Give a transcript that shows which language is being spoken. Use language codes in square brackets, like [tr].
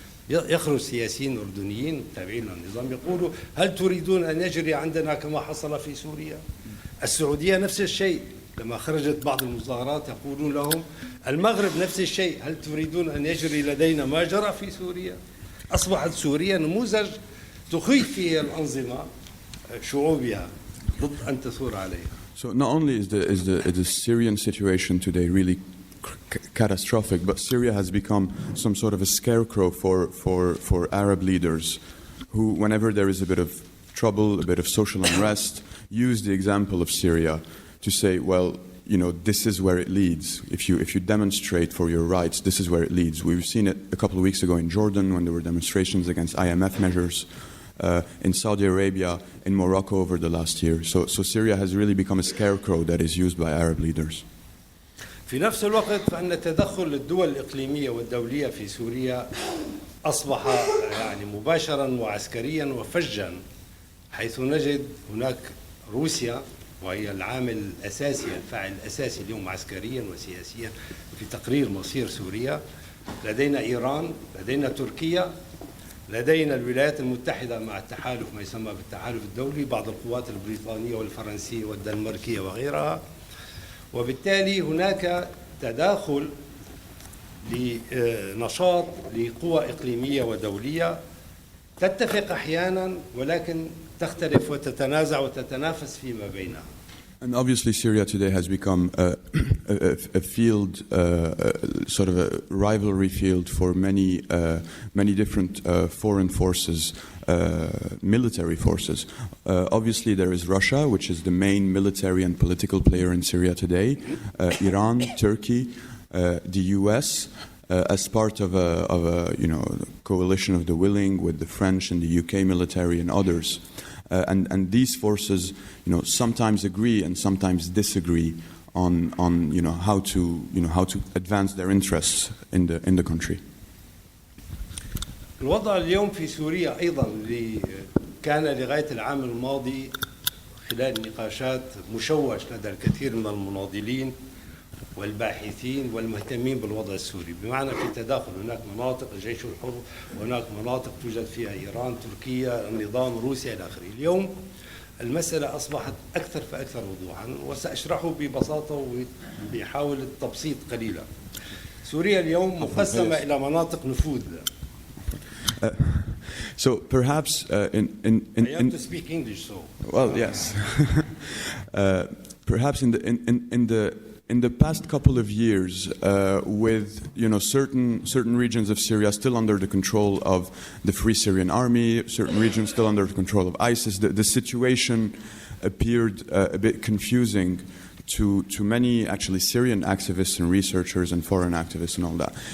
[ar] يخرج سياسيين أردنيين تابعين للنظام يقولوا هل تريدون أن يجري عندنا كما حصل في سوريا؟ السعودية نفس الشيء، لما خرجت بعض المظاهرات يقولون لهم المغرب نفس الشيء، هل تريدون أن يجري لدينا ما جرى في سوريا؟ أصبحت سوريا نموذج تخيف فيه الأنظمة شعوبها ضد أن تثور عليها. [en] So not only is the Syrian situation today really catastrophic, but Syria has become some sort of a scarecrow for Arab leaders who, whenever there is a bit of trouble, a bit of social unrest, use the example of Syria to say, well, this is where it leads. If you demonstrate for your rights, this is where it leads. We've seen it a couple of weeks ago in Jordan when there were demonstrations against IMF measures, in Saudi Arabia, in Morocco over the last year. So Syria has really become a scarecrow that is used by Arab leaders. [ar] في نفس الوقت فإن تدخل الدول الإقليمية والدولية في سوريا أصبح يعني مباشرا وعسكريا وفجا، حيث نجد هناك روسيا وهي العامل الأساسي الفاعل الأساسي اليوم عسكريا وسياسيا في تقرير مصير سوريا. لدينا إيران، لدينا تركيا، لدينا الولايات المتحدة مع التحالف ما يسمى بالتحالف الدولي، بعض القوات البريطانية والفرنسية والدنماركية وغيرها. وبالتالي هناك تداخل لنشاط لقوى إقليمية ودولية تتفق أحيانا ولكن تختلف وتتنازع وتتنافس فيما بينها. [en] And obviously Syria today has become a field, sort of a rivalry field for many different foreign forces, military forces. Obviously there is Russia, which is the main military and political player in Syria today, Iran, Turkey, the US, as part of a coalition of the willing with the French and the UK military and others. And these forces, sometimes agree and sometimes disagree on how to advance their interests in the country. [ar] الوضع اليوم في سوريا أيضا كان لغاية العام الماضي خلال نقاشات مشوش لدى الكثير من المناضلين والباحثين والمهتمين بالوضع السوري، بمعنى في تداخل، هناك مناطق الجيش الحر وهناك مناطق توجد فيها إيران، تركيا، النظام، روسيا إلى آخره. اليوم المسألة أصبحت أكثر فأكثر وضوحا، وسأشرحه ببساطة وبحاول التبسيط قليلا. سوريا اليوم مقسمة إلى مناطق نفوذ. [en] So perhaps I have to speak English, so. Well, yes. Perhaps in the past couple of years, with certain regions of Syria still under the control of the Free Syrian Army, certain regions still under the control of ISIS, the situation appeared a bit confusing to many actually Syrian activists and researchers and foreign activists and all that.